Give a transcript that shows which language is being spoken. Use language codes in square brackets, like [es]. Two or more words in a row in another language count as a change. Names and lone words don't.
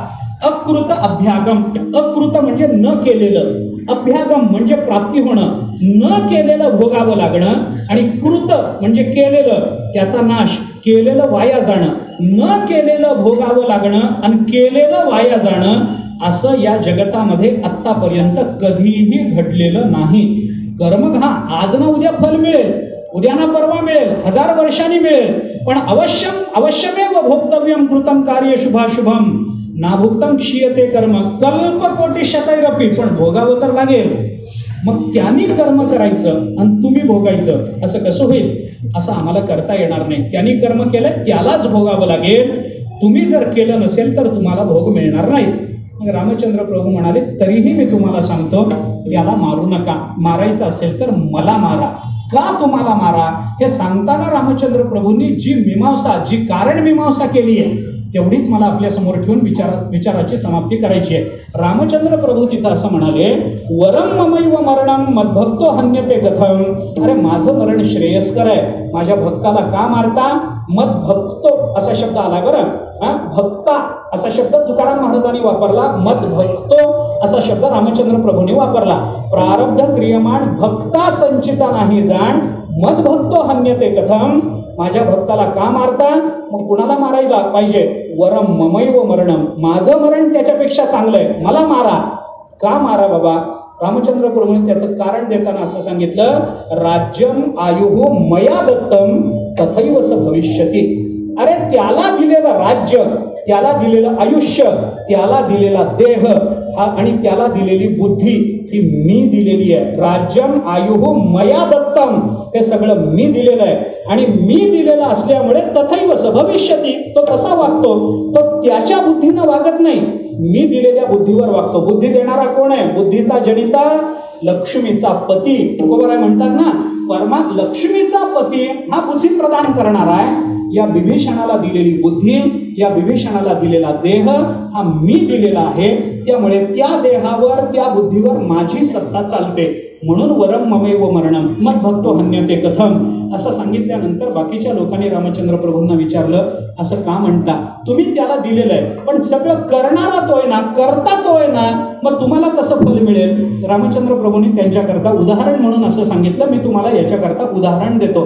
[sa] अकृत अभ्यागम, [mr] अकृत म्हणजे न केलेलं, अभ्यागम म्हणजे प्राप्ती होणं, न केलेलं भोगावं लागणं, आणि कृत म्हणजे केलेलं त्याचा नाश, केलेलं वाया जाणं. न केलेलं भोगावं लागणं आणि केलेलं वाया जाणं असं या जगतामध्ये आत्तापर्यंत कधीही घडलेलं नाही. कर्म हा आज ना उद्या फल मिळेल, उद्या ना परवा मिळेल, 1000 वर्षांनी मिळेल, पण [sa] अवश्यमेव भोक्तव्यम कृतम कार्य शुभाशुभम नाभुक्तम क्षीयते कर्म कल्प कोटी शतैरपी, [mr] पण भोगावं तर लागेल. मग त्यांनी कर्म करायचं आणि तुम्ही भोगायचं, असं कसं होईल? असं आम्हाला करता येणार नाही. त्यांनी कर्म केलं त्यालाच भोगावं लागेल, तुम्ही जर केलं नसेल तर तुम्हाला भोग मिळणार नाहीत. मग रामचंद्र प्रभू म्हणाले, तरीही मी तुम्हाला सांगतो, याला मारू नका, मारायचं असेल तर मला मारा. का तुम्हाला मारा हे सांगताना रामचंद्र प्रभूंनी जी मीमांसा, जी कारण मीमांसा केली आहे तेवढीच मला आपल्या समोर ठेवून विचाराची समाप्ती करायची आहे. रामचंद्र प्रभू तिथं असं म्हणाले, [sa] वरम ममैव मरणम मद्भक्तो हन्यते कथम. [mr] अरे माझं मरण श्रेयस्कर आहे, माझ्या भक्ताला का मारता? मद्भक्तो असा शब्द आला बरं, भक्ता असा शब्द तुकाराम महाराजांनी वापरला, मद्भक्तो असा शब्द रामचंद्र प्रभूने वापरला. प्रारब्ध क्रियमाण भक्ता संचिता नाही जाण, [sa] मद्भक्तो हन्यते कथम. [mr] माझ्या भक्ताला का मारता? मग कुणाला मारायला पाहिजे? [sa] वरम ममैव मरणम, [mr] माझं मरण त्याच्यापेक्षा चांगलं आहे, मला मारा. का मारा बाबा? रामचंद्र प्रभूंनी त्याचं कारण देताना असं सांगितलं, [sa] राज्यम आयुः मया दत्तम तथैव स भविष्यति. [mr] अरे त्याला दिलेलं राज्य, त्याला दिलेलं आयुष्य, त्याला दिलेला देह आणि त्याला दिलेली बुद्धी ही मी दिलेली आहे. [sa] राज्यम आयुः मया दत्तम, [mr] हे सगळं मी दिलेलं आहे. आणि मी दिलेलं असल्यामुळे [sa] तथैव स भविष्यति, [mr] तो तसा वागतो. तो त्याच्या बुद्धीनं वागत नाही, मी दिलेल्या बुद्धीवर वागतो. बुद्धी देणारा कोण आहे? बुद्धीचा जनिता लक्ष्मीचा पती. तुकोबाराय म्हणतात ना, परमा लक्ष्मीचा पती हा बुद्धी प्रदान करणारा आहे. या विभीषणाला दिलेली बुद्धी, या विभीषणाला दिलेला देह हा मी दिलेला आहे. त्यामुळे त्या देहावर, त्या बुद्धीवर माझी सत्ता चालते. म्हणून [sa] वरम ममैव मरणम मद भक्तो हन्यते कथम, [mr] असं सांगितल्यानंतर बाकीच्या लोकांनी रामचंद्र प्रभूंना विचारलं, असं का म्हणता? तुम्ही त्याला दिलेलं आहे, पण सगळं करणारा तो आहे ना, करता तो आहे ना, मग तुम्हाला कसं फल मिळेल? रामचंद्र प्रभूंनी त्यांच्याकरता उदाहरण म्हणून असं सांगितलं. मी तुम्हाला याच्याकरता उदाहरण देतो.